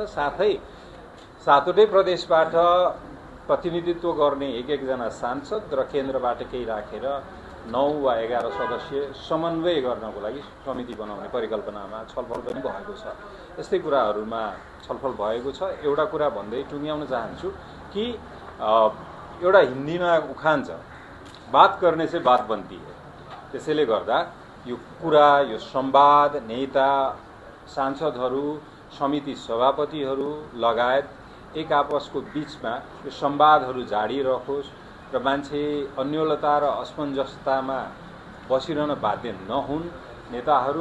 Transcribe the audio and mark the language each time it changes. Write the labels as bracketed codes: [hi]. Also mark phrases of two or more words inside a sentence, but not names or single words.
[ne] साथै 7वटै प्रदेशबाट प्रतिनिधित्व गर्ने एक जना सांसद र केन्द्रबाट केही राखेर 9 वा 11 सदस्य समन्वय गर्नको लागि समिति बनाउने परिकल्पनामा छलफल पनि भएको छ। यस्तै कुराहरूमा छलफल भएको छ। एउटा कुरा भन्दै टुङ्ग्याउन चाहन्छु कि एउटा हिन्दीमा उखान छ, [hi] बात करने से बात बनती है। [ne] त्यसैले गर्दा यो कुरा, यो संवाद नेता, सांसदहरू, समिति सभापतिहरू लगायत एक आपसको बीचमा यो संवादहरू जारी रहोस् र मान्छे अन्योलता र असमञ्जसतामा बसिरहन बाध्य नहुन् नेताहरू।